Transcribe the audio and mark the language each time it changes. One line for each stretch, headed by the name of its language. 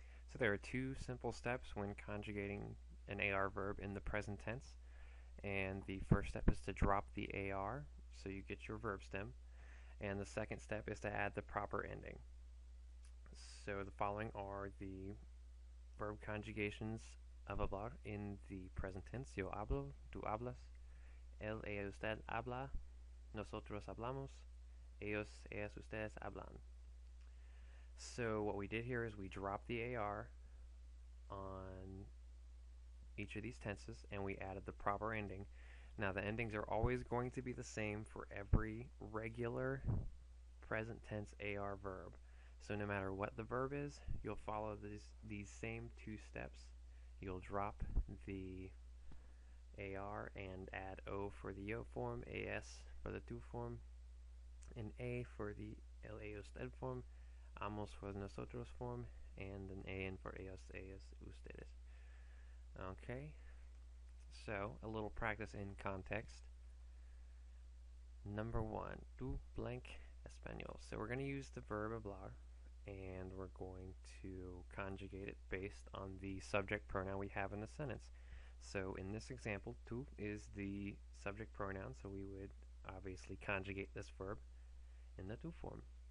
English: So there are two simple steps when conjugating an AR verb in the present tense. And the first step is to drop the AR, so you get your verb stem. And the second step is to add the proper ending. So the following are the verb conjugations of hablar in the present tense.
Spanish: Yo hablo, tú hablas, él, ella, usted habla, nosotros hablamos, ellos, ellas, ustedes hablan.
English: So what we did here is we dropped the AR on each of these tenses and we added the proper ending. Now the endings are always going to be the same for every regular present tense AR verb. So no matter what the verb is, you'll follow these same two steps. You'll drop the AR and add O for the yo form, AS for the tú form, and A for the el, ellos, usted form, amos for the nosotros form, and an AN for ellos, ellas, ustedes. Okay, so a little practice in context. Number one, tú blank español. So we're going to use the verb hablar, and we're going to conjugate it based on the subject pronoun we have in the sentence. So in this example, tú is the subject pronoun, so we would obviously conjugate this verb in the tú form.